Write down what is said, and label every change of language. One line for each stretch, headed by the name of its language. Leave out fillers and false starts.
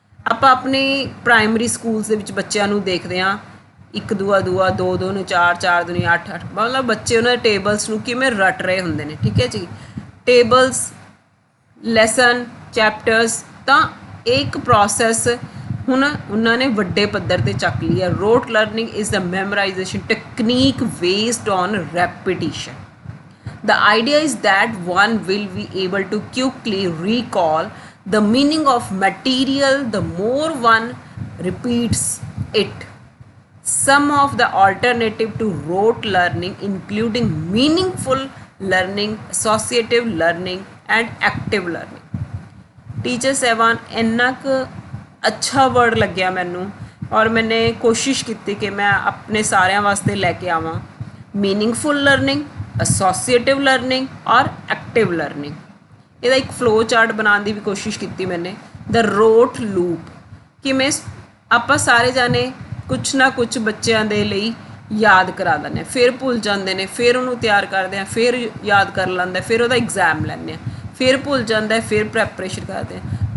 Punjabi: ਆਪਾਂ ਆਪਣੇ primary schools ਦੇ ਵਿੱਚ ਬੱਚਿਆਂ ਨੂੰ ਦੇਖਦੇ ਹਾਂ, 1 2 2 2 2 ਨੂੰ 4 4 2 8 8, ਮਤਲਬ ਬੱਚੇ ਉਹਨਾਂ ਦੇ ਟੇਬਲਸ ਨੂੰ ਕਿਵੇਂ ਰੱਟ ਰਹੇ ਹੁੰਦੇ ਨੇ। ਠੀਕ ਹੈ ਜੀ, ਟੇਬਲਸ, ਲੈਸਨ, ਚੈਪਟਰਸ, ਤਾਂ ਇਹ ਇੱਕ ਪ੍ਰੋਸੈਸ ਹੁਣ ਉਹਨਾਂ ਨੇ ਵੱਡੇ ਪੱਧਰ 'ਤੇ ਚੱਕ ਲਈ ਹੈ।
English: Rote learning is the memorization technique based on repetition. The idea is that one will be able to quickly recall the meaning of material the more one repeats it. Some of the alternative to rote learning including meaningful learning, associative learning and active learning.
Punjabi: Teacher ਸਾਹਿਬਾਨ ਇੰਨਾ ਕੁ ਅੱਛਾ word ਲੱਗਿਆ ਮੈਨੂੰ, ਔਰ ਮੈਨੇ ਕੋਸ਼ਿਸ਼ ਕੀਤੀ ਕਿ ਮੈਂ ਆਪਣੇ ਸਾਰਿਆਂ ਵਾਸਤੇ ਲੈ ਕੇ ਆਵਾਂ।
English: Meaningful learning, associative learning ਔਰ active learning.
Punjabi: ਇਹਦਾ ਇੱਕ ਫਲੋ ਚਾਰਟ ਬਣਾਉਣ ਦੀ ਵੀ ਕੋਸ਼ਿਸ਼ ਕੀਤੀ ਮੈਨੇ। ਦ ਰੋਟ ਲੂਪ, ਕਿਵੇਂ ਆਪਾਂ ਸਾਰੇ ਜਾਣੇ ਕੁਛ ਨਾ ਕੁਛ ਬੱਚਿਆਂ ਦੇ ਲਈ ਯਾਦ ਕਰਾ ਦਿੰਦੇ ਹਾਂ, ਫਿਰ ਭੁੱਲ ਜਾਂਦੇ ਨੇ, ਫਿਰ ਉਹਨੂੰ ਤਿਆਰ ਕਰਦੇ ਹਾਂ, ਫਿਰ ਯਾਦ ਕਰ ਲੈਂਦਾ, ਫਿਰ ਉਹਦਾ ਐਗਜ਼ਾਮ ਲੈਂਦੇ ਹਾਂ, ਫਿਰ ਭੁੱਲ ਜਾਂਦਾ, ਫਿਰ ਪ੍ਰੈਪਰੇਸ਼ਨ ਕਰਦੇ ਹਾਂ।